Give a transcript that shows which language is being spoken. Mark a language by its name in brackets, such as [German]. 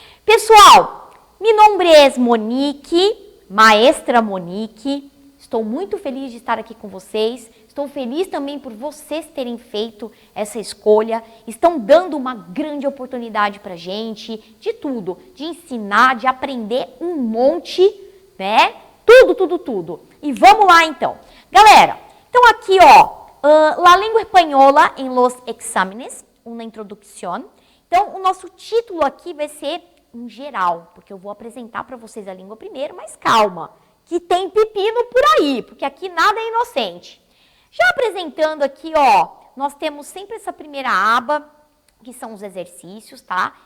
[Portuguese] Pessoal, [Spanish] mi nombre es Monique, maestra Monique. [Portuguese] Estou muito feliz de estar aqui com vocês, estou feliz também por vocês terem feito essa escolha, estão dando uma grande oportunidade pra gente, de tudo, de ensinar, de aprender um monte, né? Tudo. E vamos lá então. Galera, então aqui ó, [Spanish] la lengua española en los exámenes, una introducción. [Portuguese] Então o nosso título aqui vai ser um geral, porque eu vou apresentar para vocês a língua primeiro, mas calma, que tem pepino por aí, porque aqui nada é inocente. Já apresentando aqui, ó, nós temos sempre essa primeira aba, que são os exercícios, tá?